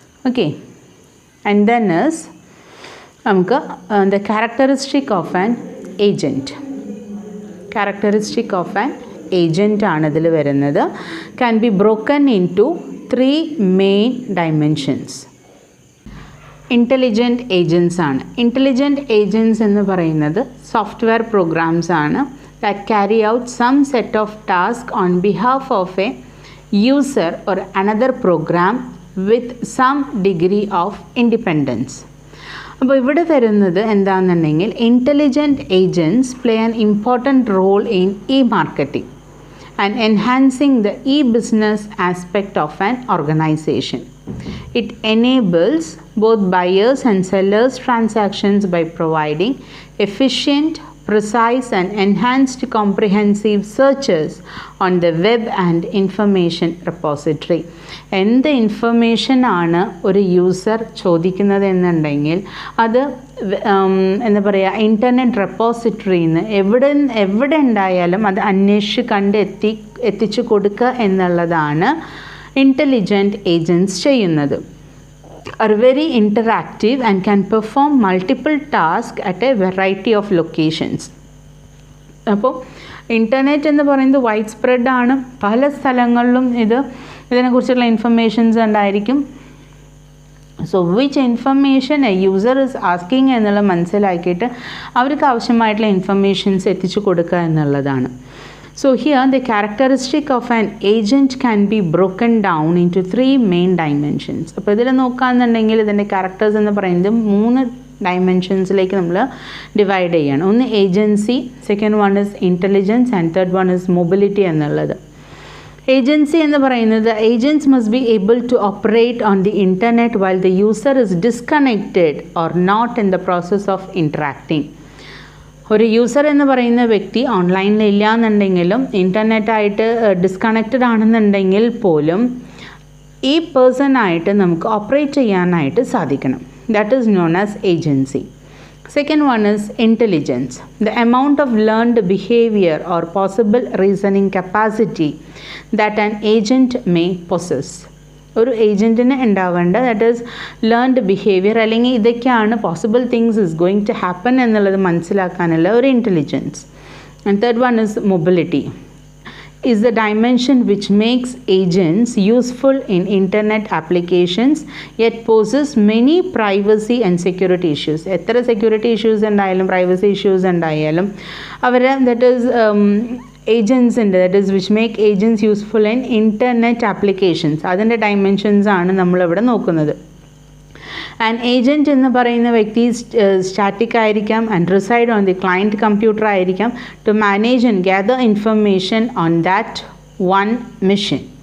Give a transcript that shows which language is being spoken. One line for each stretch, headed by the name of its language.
English: okay, and then is
Malayalam: നമുക്ക്
English: The characteristic of an agent. Characteristic of an agent
Malayalam: ആണ് ഇതിൽ വരുന്നത്.
English: Can be broken into 3 main dimensions. Intelligent agents ആണ്.
Malayalam: Intelligent agents എന്ന് പറയുന്നത് software programmes ആണ്
English: that carry out some set of tasks on behalf of a user or another program with some degree of independence.
Malayalam: അപ്പോൾ ഇവിടെ വരുന്നത് എന്താണെന്നുണ്ടെങ്കിൽ
English: Intelligent agents play an important role in marketing and enhancing the e-business aspect of an organization. It enables both buyers and sellers transactions by providing efficient, precise and enhanced comprehensive searches on the web and information repository.
Malayalam: എന്ത് information ആണ് ഒരു user ചോദിക്കുന്നത് എന്നുണ്ടെങ്കിൽ അത് എന്താ പറയുക internet റെപ്പോസിറ്ററിയിൽ നിന്ന് എവിടെ ഉണ്ടായാലും അത് അന്വേഷിച്ച് കണ്ട് എത്തിച്ചു കൊടുക്കുക എന്നുള്ളതാണ് ഇൻ്റലിജൻറ്റ് ഏജൻറ്റ്സ് ചെയ്യുന്നത്.
English: are very interactive and can perform multiple tasks at a variety of locations.
Malayalam: അപ്പോൾ ഇൻ്റർനെറ്റ് എന്ന് പറയുന്നത് വൈഡ് സ്പ്രെഡ് ആണ്. പല സ്ഥലങ്ങളിലും ഇതിനെക്കുറിച്ചുള്ള ഇൻഫർമേഷൻസ് ഉണ്ടായിരിക്കും.
English: so which information a user is asking
Malayalam: എന്നുള്ളത് മനസ്സിലാക്കിയിട്ട് അവർക്ക് ആവശ്യമായിട്ടുള്ള ഇൻഫർമേഷൻസ് എത്തിച്ചു കൊടുക്കുക എന്നുള്ളതാണ്.
English: So here the characteristic of an agent can be broken down into 3 main dimensions.
Malayalam: അപ്പോൾ ഇതിൽ നോക്കുകയാണെന്നുണ്ടെങ്കിൽ ഇതിൻ്റെ ക്യാരക്ടേഴ്സ് എന്ന് പറയുന്നത് 3 ഡൈമെൻഷൻസിലേക്ക് നമ്മൾ ഡിവൈഡ് ചെയ്യണം.
English: ഒന്ന് agency, second one is intelligence and third one is mobility എന്നുള്ളത്. Agency
Malayalam: എന്ന് പറയുന്നത്
English: Agents must be able to operate on the internet while the user is disconnected or not in the process of interacting.
Malayalam: ഒരു user എന്ന് പറയുന്ന വ്യക്തി ഓൺലൈനിൽ ഇല്ല എന്നുണ്ടെങ്കിലും ഇൻ്റർനെറ്റായിട്ട് ഡിസ്കണക്റ്റഡ് ആണെന്നുണ്ടെങ്കിൽ പോലും ഈ പേഴ്സണായിട്ട് നമുക്ക് ഓപ്പറേറ്റ് ചെയ്യാനായിട്ട് സാധിക്കണം.
English: That is known as agency. Second one is intelligence, the amount of learned behavior or possible reasoning capacity that an agent may possess.
Malayalam: ഒരു ഏജൻറ്റിന് ഉണ്ടാവേണ്ട
English: that is learned behaviour
Malayalam: അല്ലെങ്കിൽ ഇതൊക്കെയാണ്
English: possible things is going to happen
Malayalam: എന്നുള്ളത് മനസ്സിലാക്കാനുള്ള ഒരു intelligence.
English: And third one is mobility is the dimension which makes agents useful in internet applications yet poses many privacy and security issues.
Malayalam: എത്ര security issues ഉണ്ടായാലും privacy issues ഉണ്ടായാലും അവർ that is agents ഉണ്ട്
English: That is which make agents useful in internet applications.
Malayalam: അതിൻ്റെ dimensions ആണ് നമ്മളിവിടെ നോക്കുന്നത്. And agent എന്ന് പറയുന്ന വ്യക്തി സ്റ്റാറ്റിക് ആയിരിക്കാം and
English: reside on the client computer
Malayalam: ആയിരിക്കാം
English: To manage and gather information on that one mission.